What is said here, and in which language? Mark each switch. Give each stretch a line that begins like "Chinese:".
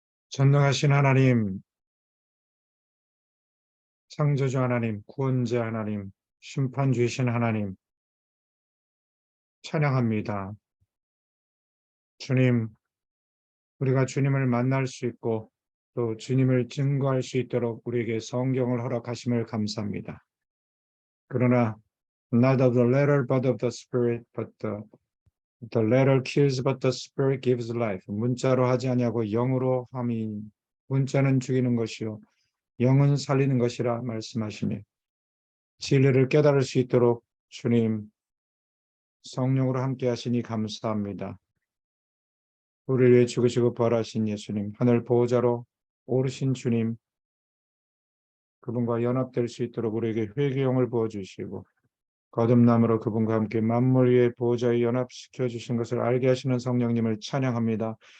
Korean: 전능하신 하나님, 창조주 하나님, 구원자 하나님, 심판주이신 하나님, 찬양합니다. 주님, 우리가 주님을 만날 수 있고 또 주님을 증거할 수 있도록 우리에게 성경을 허락하심을 감사합니다. 그러나
English: not of the letter but of the spirit, but the letter kills but the spirit gives life.
Korean: 문자로 하지 아니하고 영으로 함이 문자는 죽이는 것이요 영은 살리는 것이라 말씀하시니 진리를 깨달을 수 있도록 주님 성령으로 함께 하시니 감사합니다. 우리를 위해 죽으시고 부활하신 예수님, 하늘 보호자로 오르신 주님, 그분과 연합될 수 있도록 우리에게 회개의 영을 부어주시고 거듭남으로 그분과 함께 만물 위에 보호자에 연합시켜 주신 것을 알게 하시는 성령님을 찬양합니다.